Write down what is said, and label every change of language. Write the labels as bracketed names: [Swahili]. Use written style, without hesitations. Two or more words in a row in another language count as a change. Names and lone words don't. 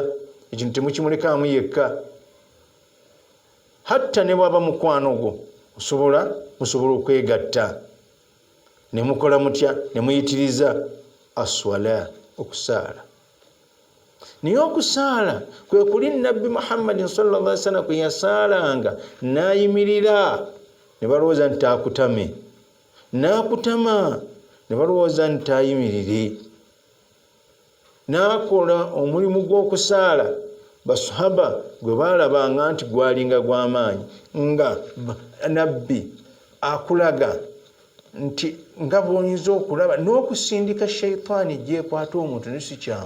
[Ganda] Ekintu temukimulekaamu yekka. Hatta ne bwaba mukwano gwo musobola okwegatta ne mukola mutya ne muyitiriza aswala, okusaala. Naye okusaala kwe kuli Nabbi Muhammadin [Arabic] صلى الله عليه وسلم [Ganda] kwe yasaalanga n'ayimirira ne balowooza nti akutame, n'akutama ne balowooza nti ayimirire, n'akola omulimu gw'okusaala. Basahaba gwe baalabanga nti gwalinga gw'amaanyi, nga nabbi akulaga nti nga bw'oyinza okulaba n'okusindika shayitaani gyekwata omuntu ne si kyangu.